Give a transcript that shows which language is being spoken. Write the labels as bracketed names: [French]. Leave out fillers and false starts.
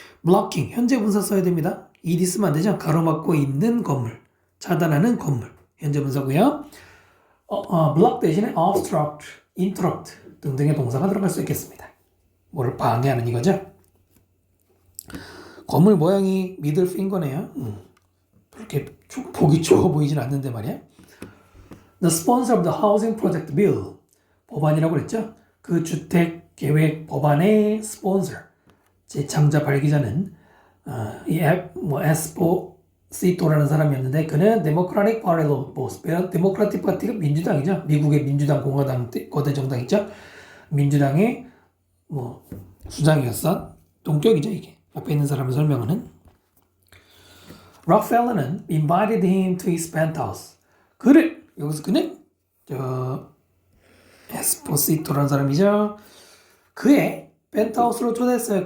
[Korean] blocking, 현재 분사 써야 됩니다. ed 쓰면 안 되죠. 가로막고 있는 건물, 차단하는 건물, 현재 분사고요. block 대신에 obstruct, interrupt 등등의 동사가 들어갈 수 있겠습니다. 뭐를 방해하는 이거죠. 건물 모양이 middle finger네요. 그렇게 보기 좋아 보이진 않는데 말이야. [English] The sponsor of the housing project bill, [Korean] 법안이라고 그랬죠. 그 주택 계획 법안의 sponsor, 제창자 발기자는 이 앱, S4 에스포시토라는 사람이었는데 그는 데모크라틱 파티로 데모크라틱 파티가 민주당이죠. 미국의 민주당 공화당 거대 정당 있죠. 민주당의 뭐 수장이었어. 동격이죠 이게. 앞에 있는 사람을 설명하는. [English] 록펠러는 invited him to his penthouse. [Korean] 그를 여기서 그는 에스포시토라는 사람이죠. 그의 펜트하우스로 초대했어요.